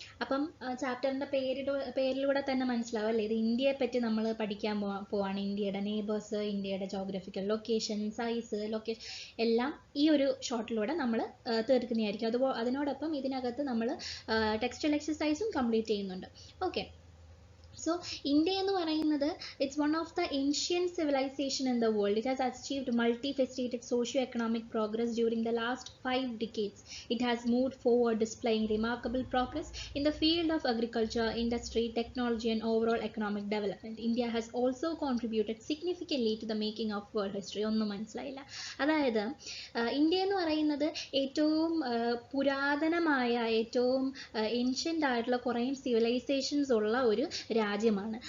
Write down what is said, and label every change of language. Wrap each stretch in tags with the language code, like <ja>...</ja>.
<ml>അപ്പം ചാപ്റ്ററിൻ്റെ പേരിലൂടെ തന്നെ മനസ്സിലാവും അല്ലേ, ഇത് ഇന്ത്യയെ പറ്റി നമ്മൾ പഠിക്കാൻ പോവാണ്. ഇന്ത്യയുടെ നെയ്ബേഴ്സ്, ഇന്ത്യയുടെ ജോഗ്രഫിക്കൽ ലൊക്കേഷൻ, സൈസ്, ലൊക്കേഷൻ എല്ലാം ഈ ഒരു ഷോർട്ടിലൂടെ നമ്മൾ തീർക്കുന്നതായിരിക്കും. അതിനോടൊപ്പം ഇതിനകത്ത് നമ്മൾ ടെക്സ്റ്റൽ എക്സസൈസും കംപ്ലീറ്റ് ചെയ്യുന്നുണ്ട്. ഓക്കെ,</ml> <en>so India</en> <ml>എന്ന് പറയുന്നത്</ml> <en>it's one of the ancient civilization in the world. It has achieved multifaceted socio-economic progress during the last 5 decades. It has moved forward, displaying remarkable progress in the field of agriculture, industry, technology and overall economic development. India has also contributed significantly to the making of world history.</en> <ml>ഒന്നും മനസ്സിലായില്ല. അതായത് India എന്ന് പറയുന്നത് ഏറ്റവും പുരാതനമായ, ഏറ്റവും ancient ആയിട്ടുള്ള കുറേ സിവിലൈസേഷൻസ് ഉള്ള ഒരു രാജ്യമാണ്.</ml>